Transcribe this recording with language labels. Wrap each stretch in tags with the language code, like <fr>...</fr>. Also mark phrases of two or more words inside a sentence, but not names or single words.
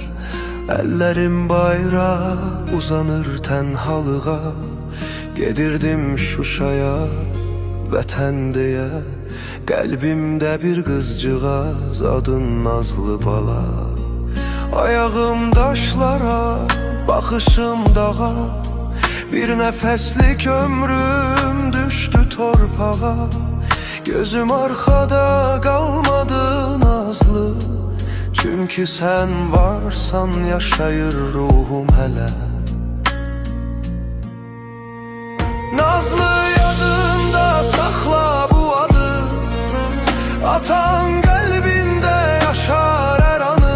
<tr>Ellerim bayrağa uzanır tenhalığa.</tr> <az>Gedirdim Şuşaya vətən deyə. Qəlbimdə bir qızcığaz, adın Nazlı bala. Ayağım daşlara, baxışım dağa. Bir nəfəslik ömrüm düştü torpağa.</az> <tr>Gözüm arkada kalmadı Nazlı, çünkü sen varsan yaşayır ruhum hele. Nazlı, yadında sakla bu adı, atan kalbinde yaşar her anı.</tr>